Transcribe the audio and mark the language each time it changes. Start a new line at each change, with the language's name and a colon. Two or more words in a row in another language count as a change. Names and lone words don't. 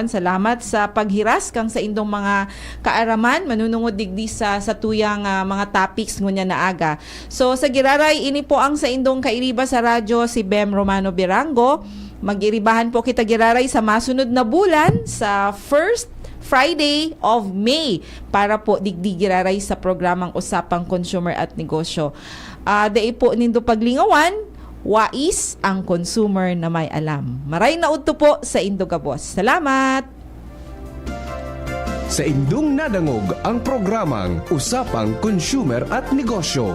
Bikol: Salamat sa paghiras kang sa indong mga kaaraman, manunungod digdi sa tuyang mga topics ngunya na aga. So sa Giraray, ini po ang sa indong kairiba sa radyo, si Bem Romano Birango. Mag-iribahan po kita Giraray sa masunod na bulan sa
English: first Friday of May
Bikol: para po digdi Giraray sa programang Usapang Consumer at Negosyo. Dai po nindo paglingawan,
Filipino: wais ang consumer na may alam.
Bikol: Maray na udto po sa Indogabos. Salamat! Sa indong nadangog ang programang Usapang Consumer at Negosyo.